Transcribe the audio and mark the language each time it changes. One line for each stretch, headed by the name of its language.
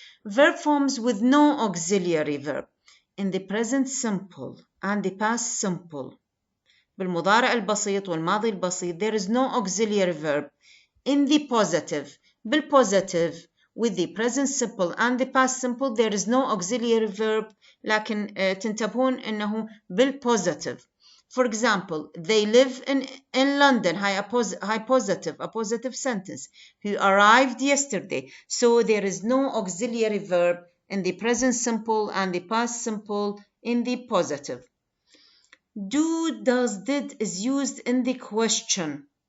English: Verb forms with no auxiliary verb. In the present simple and the past simple.
Arabic: بالمضارع البسيط والماضي البسيط
English: there is no auxiliary verb. In the positive, بالpositive, with the present simple and the past simple there is no auxiliary verb.
Arabic: لكن تنتبهون انه بالpositive.
English: For example, they live in London. High positive, a positive sentence. He arrived yesterday. So there is no auxiliary verb in the present simple and the past simple in the positive. Do, does, did is used in the question.